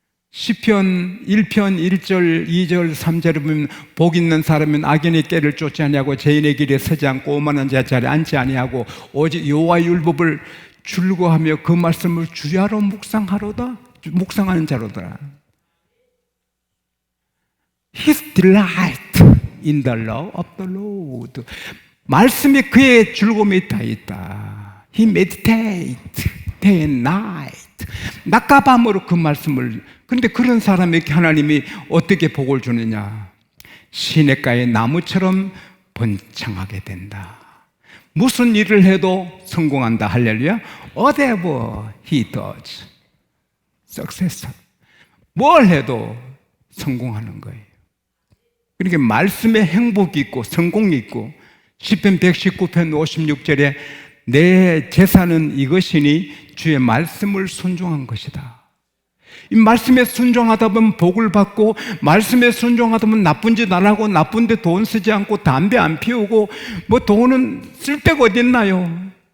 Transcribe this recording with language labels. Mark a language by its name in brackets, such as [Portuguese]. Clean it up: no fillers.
[Korean] 시편 1편 1절 2절 3절에 보면 복 있는 사람은 악인의 꾀를 쫓지 아니하고 죄인의 길에 서지 않고 오만한 자 자리에 앉지 아니하고 오직 여호와의 율법을 즐거워하며 그 말씀을 주야로 묵상하는 자로다. [English] His delight in the law of the Lord. [Korean] 말씀이 그의 즐거움이 다 있다. [English] He meditate day and night. [Korean] 낮과 밤으로 그 말씀을. 그런데 그런 사람에게 하나님이 어떻게 복을 주느냐? 시냇가의 나무처럼 번창하게 된다. 무슨 일을 해도 성공한다. 할렐루야. [English] Whatever he does, success. [Korean] 뭘 해도 성공하는 거예요. 그러니까 말씀에 행복이 있고 성공이 있고 시편 119편 56절에 내 재산은 이것이니 주의 말씀을 순종한 것이다. 이 말씀에 순종하다 보면 복을 받고 말씀에 순종하다 보면 나쁜 짓 안 하고 나쁜 데 돈 쓰지 않고 담배 안 피우고 뭐 돈은 쓸 데가 어딨나요?